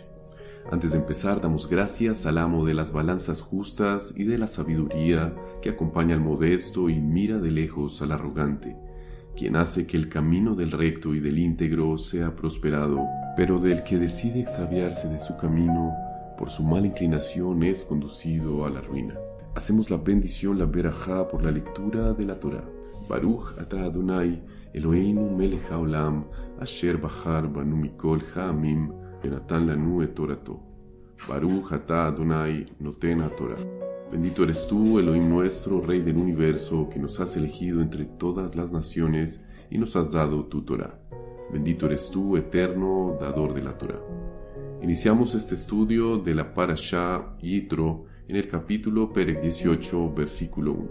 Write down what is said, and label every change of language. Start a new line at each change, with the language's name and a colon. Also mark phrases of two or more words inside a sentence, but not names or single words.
Spanish: Antes de empezar, damos gracias al amo de las balanzas justas y de la sabiduría que acompaña al modesto y mira de lejos al arrogante, quien hace que el camino del recto y del íntegro sea prosperado, pero del que decide extraviarse de su camino, por su mala inclinación es conducido a la ruina. Hacemos la bendición, la berajá, por la lectura de la Torá.
Hebrew: ברוך אתה אדוני אלוהינו מלך העולם אשר בחר בנו מכל העמים ונתן לנו את תורתו. ברוך אתה אדוני נותן התורה.
Spanish: Bendito eres tú, Elohim nuestro, Rey del universo, que nos has elegido entre todas las naciones y nos has dado tu Torah. Bendito eres tú, eterno, dador de la Torah. Iniciamos este estudio de la Parashá Yitro en el capítulo Perek 18, versículo 1.